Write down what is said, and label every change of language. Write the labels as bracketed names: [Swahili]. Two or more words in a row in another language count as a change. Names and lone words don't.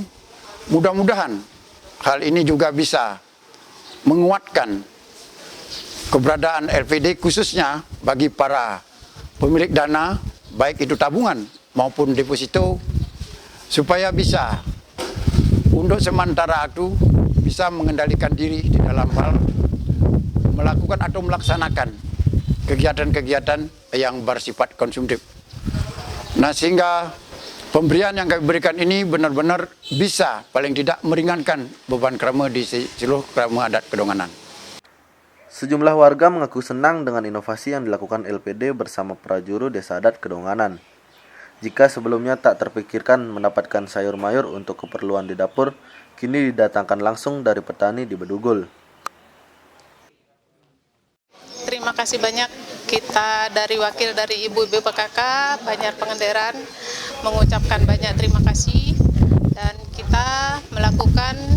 [Indonesian] mudah-mudahan hal ini juga bisa menguatkan keberadaan LPD khususnya bagi para pemilik dana, baik itu tabungan maupun deposito, supaya bisa untuk sementara itu bisa mengendalikan diri di dalam hal melakukan atau melaksanakan kegiatan-kegiatan yang bersifat konsumtif. Nah, sehingga pemberian yang kami berikan ini benar-benar bisa paling tidak meringankan beban kerama di seluruh kerama adat Kedonganan. Sejumlah warga mengaku senang dengan inovasi yang dilakukan LPD bersama prajuru Desa Adat Kedonganan. Jika sebelumnya tak terpikirkan mendapatkan sayur mayur untuk keperluan di dapur, kini didatangkan langsung dari petani di Bedugul. Terima kasih banyak kita dari wakil dari Ibu-Ibu PKK Banjar Pangandaran mengucapkan banyak terima kasih, dan kita melakukan